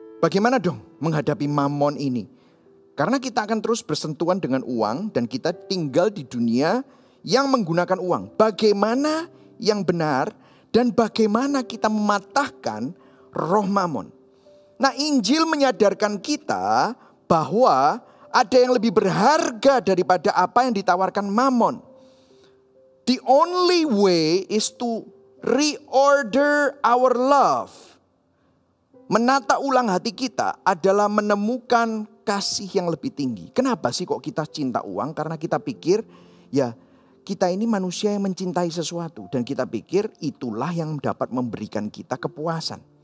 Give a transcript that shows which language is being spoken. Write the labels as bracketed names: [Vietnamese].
[Indonesian] Bagaimana dong menghadapi mamon ini? Karena kita akan terus bersentuhan dengan uang dan kita tinggal di dunia yang menggunakan uang. Bagaimana yang benar dan bagaimana kita mematahkan roh mamon? Nah, Injil menyadarkan kita bahwa ada yang lebih berharga daripada apa yang ditawarkan mamon. [English] The only way is to reorder our love. [Indonesian] Menata ulang hati kita adalah menemukan kasih yang lebih tinggi. Kenapa sih kok kita cinta uang? Karena kita pikir ya kita ini manusia yang mencintai sesuatu. Dan kita pikir itulah yang dapat memberikan kita kepuasan.